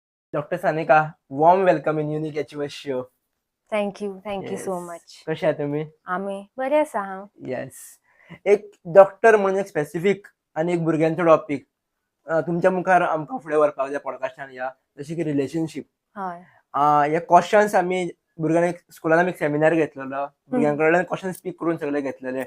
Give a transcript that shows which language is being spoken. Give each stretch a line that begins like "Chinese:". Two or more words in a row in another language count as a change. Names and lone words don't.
English: Dr. Sanika, warm welcome in Unique Achievers Show. thank you so Yes. मच.
Marathi: कशा आहे तुम्ही?
Konkani: आम्ही बरे आसा हांव.
English: येस.
Konkani: एक डॉक्टर म्हणून एक स्पेसिफिक आणि एक भुरग्यांचो टॉपिक तुमच्या मुखार आमकां फुडें व्हरपाक जाय पॉडकास्टान या जशें की रिलेशनशीप. हय. हे क्वेश्चन्स आमी भुरग्यांक एक स्कुलान आमी एक सेमिनार घेतलेलो. भुरग्यां कडल्यान
English: question speak
Konkani: करून सगळे घेतलेले.